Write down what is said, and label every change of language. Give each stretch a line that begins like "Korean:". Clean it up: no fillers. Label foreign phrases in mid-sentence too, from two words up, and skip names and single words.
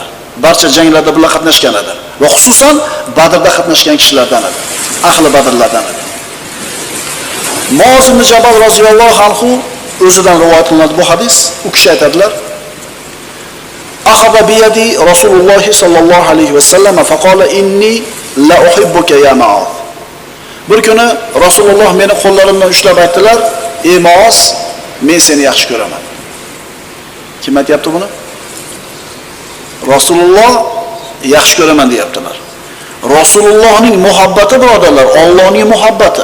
Uzbek: Barcha janglarda birga qatnashgan edi va xususan Badrda qatnashgan kishilardan edi. Ahli Badrlardan edi. Muaz ibn Jabal
Arabic: رضي الله عنه
Uzbek: o'zidan rivoyat qilinadi bu hadis. U kishi aytadilar:
Arabic: "أخذ بيدي رسول الله صلى الله عليه وسلم فقال إني لأحبك يا معاذ."
Uzbek: Bir kuni Rasululloh meni qo'llarimdan ushlab aytdilar: "Ey Muaz, men seni yaxshi ko'raman." Kim aytayapti buni? Rasululloh yaxshi ko'raman deyaptilar. Rasulullohning muhabbati birodarlar, Allohning muhabbati.